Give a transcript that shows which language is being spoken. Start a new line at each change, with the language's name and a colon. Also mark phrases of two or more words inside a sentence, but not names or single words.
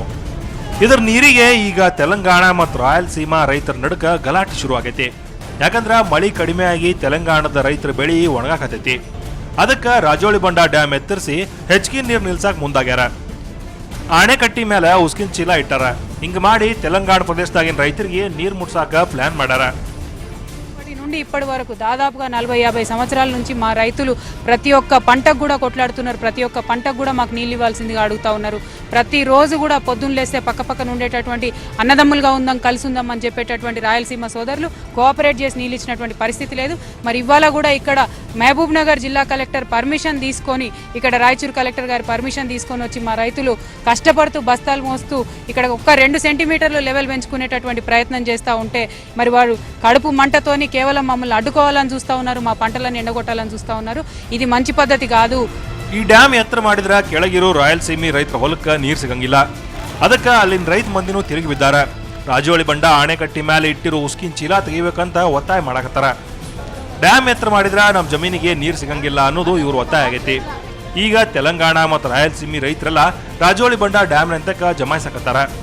Kannada: ಇದರ ನೀರಿಗೆ ಈಗ ತೆಲಂಗಾಣ ಮತ್ತು ರಾಯಲಸೀಮಾ ರೈತರ ನಡುಕ ಗಲಾಟೆ ಶುರು ಆಗೈತಿ. ಯಾಕಂದ್ರೆ ಮಳಿ ಕಡಿಮೆ ಆಗಿ ತೆಲಂಗಾಣದ ರೈತರ ಬೆಳಿ ಒಣಗಾಕತೈತಿ. ಅದಕ್ಕೆ ರಾಜೋಳಿ ಬಂಡ ಡ್ಯಾಮ್ ಎತ್ತರಿಸಿ ಹೆಚ್ಚಿಗೆ ನೀರು ನಿಲ್ಸಕ್ ಮುಂದಾಗ್ಯಾರ. ಆಣೆಕಟ್ಟಿ ಮೇಲೆ ಉಸ್ಕಿನ ಚೀಲ ಇಟ್ಟಾರ. ಹಿಂಗ ಮಾಡಿ ತೆಲಂಗಾಣ ಪ್ರದೇಶದಾಗಿನ ರೈತರಿಗೆ ನೀರು ಮುಟ್ಸಾಕ ಪ್ಲಾನ್ ಮಾಡ್ಯಾರ.
Telugu: నుండి ఇప్పటి వరకు దాదాపుగా 40-50 సంవత్సరాల నుంచి మా రైతులు ప్రతి ఒక్క పంటకు కూడా కొట్లాడుతున్నారు. ప్రతి ఒక్క పంటకు కూడా మాకు నీళ్ళు ఇవ్వాల్సిందిగా అడుగుతా ఉన్నారు. ప్రతిరోజు కూడా పొద్దున్న లేస్తే పక్కపక్కన ఉండేటటువంటి అన్నదమ్ములుగా ఉందాం, కలిసి ఉందాం అని చెప్పేటటువంటి రాయలసీమ సోదరులు కోఆపరేట్ చేసి నీళ్ళు ఇచ్చినటువంటి పరిస్థితి లేదు. మరి ఇవాళ కూడా ఇక్కడ మహబూబ్ నగర్ జిల్లా
English: collector permission
Telugu: తీసుకొని, ఇక్కడ రాయచూరు కలెక్టర్ గారి పర్మిషన్ తీసుకొని వచ్చి మా రైతులు కష్టపడుతూ బస్తాలు మోస్తూ ఇక్కడ ఒక్క 2 సెంటీమీటర్లు లెవెల్ పెంచుకునేటటువంటి ప్రయత్నం చేస్తూ ఉంటే మరి వారు కడుపు మంటతోని కేవలం మమ్మల్ని అడ్డుకోవాలని చూస్తూ ఉన్నారు, మా పంటలను ఎండగొట్టాలని చూస్తూ ఉన్నారు. ఇది మంచి పద్ధతి కాదు.
Kannada: ಈ ಡ್ಯಾಮ್ ಎತ್ತರ ಮಾಡಿದ್ರ ಕೆಳಗಿರೋ ರಾಯಲಸೀಮೆ ರೈತರ ಹೊಲಕ್ಕೆ ನೀರು ಸಿಗಂಗಿಲ್ಲ. ಅದಕ್ಕೆ ಅಲ್ಲಿನ ರೈತ ಮಂದಿನೂ ತಿರುಗಿ ಬಿದ್ದಾರ. ರಾಜೋಳಿ ಬಂಡ ಆಣೆಕಟ್ಟಿ ಮೇಲೆ ಇಟ್ಟಿರೋ ಉಸ್ಕಿನ ಚೀಲ ತೆಗಿಬೇಕಂತ ಒತ್ತಾಯ ಮಾಡಕತ್ತಾರ. ಡ್ಯಾಮ್ ಎತ್ತರ ಮಾಡಿದ್ರ ನಮ್ಮ ಜಮೀನಿಗೆ ನೀರು ಸಿಗಂಗಿಲ್ಲ ಅನ್ನೋದು ಇವ್ರ ಒತ್ತಾಯ ಆಗೈತಿ. ಈಗ ತೆಲಂಗಾಣ ಮತ್ತು ರಾಯಲಸೀಮೆ ರೈತರೆಲ್ಲ ರಾಜೋಳಿ ಬಂಡ ಡ್ಯಾಮ್ ಅಂತಕ್ಕ ಜಮಾಯಿಸಕತ್ತಾರ.